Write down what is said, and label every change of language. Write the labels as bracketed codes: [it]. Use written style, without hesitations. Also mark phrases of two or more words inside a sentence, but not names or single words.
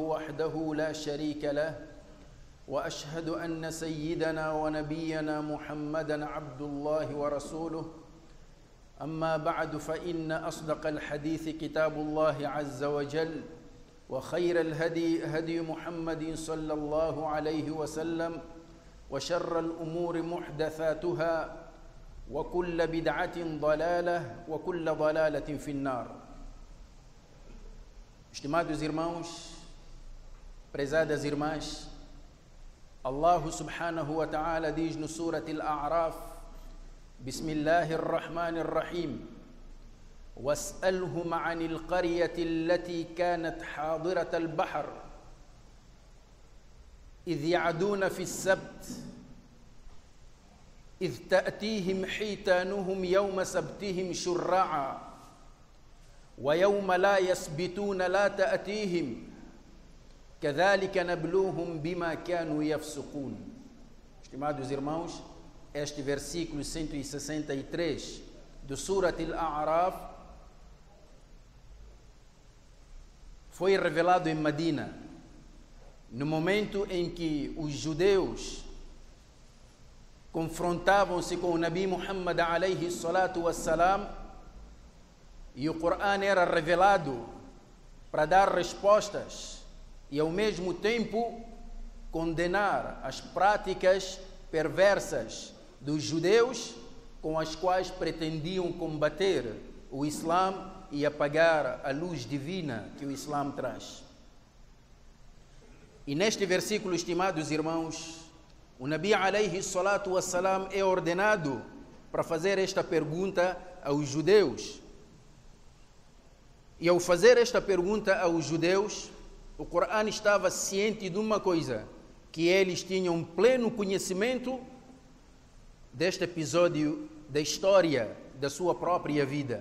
[ar] وحده لا شريك له وأشهد أن سيدنا ونبينا محمدًا عبد الله ورسوله أما بعد فإن أصدق الحديث كتاب الله عز وجل وخير الهدي هدي محمد صلى الله عليه وسلم وشر الأمور محدثاتها وكل بدعة ضلالة وكل ضلالة في النار. [pt] Estimados irmãos, prezadas irmãs, [ar] الله سبحانه وتعالى [pt] diz no Surat Al-A'raf: [ar] بسم الله الرحمن الرحيم, واسألهم عن القرية التي كانت حاضرة البحر إذ يعدون في السبت إذ تأتيهم حيتانهم يوم سبتهم شرعا ويوم لا يسبتون لا تأتيهم كذلك نبلوهم بما كانوا يفسقون. [pt] Estimados irmãos, este versículo 163 do Surat Al-A'raf foi revelado em Medina, no momento em que os judeus confrontavam-se com o Nabi Muhammad [ar] عليه الصلاة والسلام, [pt] e o Corão era revelado para dar respostas e ao mesmo tempo condenar as práticas perversas dos judeus com as quais pretendiam combater o Islã e apagar a luz divina que o Islã traz. E neste versículo, estimados irmãos, o Nabi [ar] عليه الصلاة والسلام [pt] é ordenado para fazer esta pergunta aos judeus. E ao fazer esta pergunta aos judeus, o Corão estava ciente de uma coisa, que eles tinham pleno conhecimento deste episódio da história da sua própria vida.